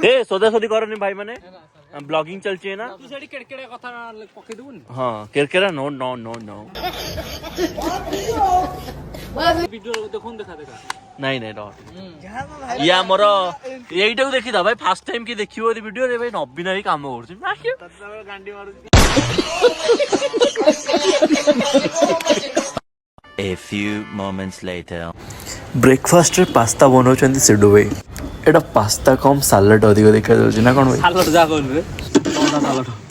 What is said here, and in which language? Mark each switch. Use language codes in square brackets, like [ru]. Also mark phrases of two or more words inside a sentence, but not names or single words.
[or] ସଦାସଦି କରନି ଭାଇ ମାନେ ବ୍ଲଗିଂ ଚାଲିଛି ନା ତୁ ସେଠି କେଡକେଡେ କଥା ପକେଇ ଦବୁନି ହଁ କେରକେରା [en] no no no no [or] ଭିଡିଓ ଦେଖୁନ ଦେଖା ନାଇଁ ନାଇଁ ରହ ଇଏ ଆମର ଏଇଟାକୁ ଦେଖିଥା ଭାଇ [en] first time [or] କି ଦେଖିବ ଏ ଭିଡିଓରେ ଭାଇ ନବୀନ ଭାଇ କାମ କରୁଛି [en] A few moments later. [or] ବ୍ରେକଫାଷ୍ଟରେ ପାସ୍ତା ବନାଉଛନ୍ତି ସିଡୁ ଭାଇ। ଏଇଟା ପାସ୍ତା କମ୍ ସାଲାଡ ଅଧିକ ଦେଖାଯାଉଛି ନା କ'ଣ ଭାଇ? ସାଲଟ ଯା କହିଲୁ ରେ ସାଲଟ